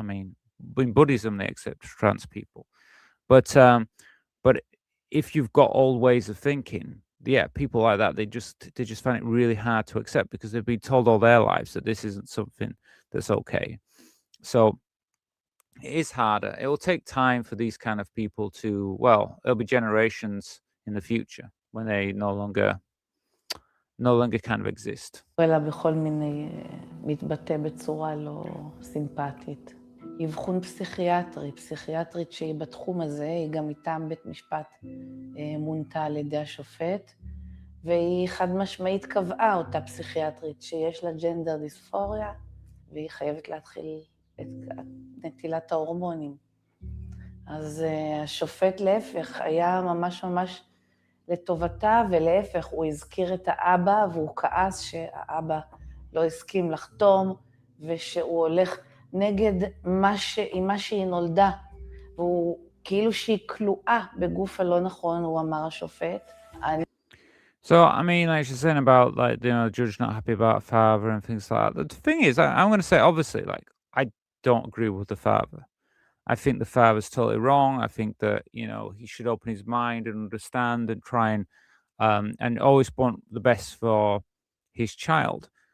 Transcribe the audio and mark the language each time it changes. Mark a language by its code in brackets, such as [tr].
[en] I mean, in Buddhism, they accept trans people. But if you've got old ways of thinking, yeah, people like that, they just find it really hard to accept, because they've been told all their lives that this isn't something that's okay. So it is harder. It will take time for these kind of people to, there'll be generations in the future when they no longer kind of exist. [he] אלא בכל מיני, מתבטא בצורה לא סימפטית. אבחון פסיכיאטרית שהיא בתחום הזה, היא גם מטעם בית משפט מונתה על ידי השופט, והיא חד משמעית קבעה אותה פסיכיאטרית שיש לה ג'נדר דיספוריה, והיא חייבת להתחיל את נטילת ההורמונים. אז השופט להפך היה ממש לטובתה, ולהפך הוא הזכיר את האבא, והוא כעס שהאבא לא הסכים לחתום, ושהוא הולך נגד מה שהיא נולדה, והוא כאילו שהיא כלואה בגוף הלא נכון, הוא אמר השופט. [en] So, I mean, like she's saying about, like, the judge not happy about father and things like that. The thing is, I'm going to say, obviously, like, I don't agree with the father. I think the father's totally wrong. I think that, he should open his mind and understand and try and always want the best for his child.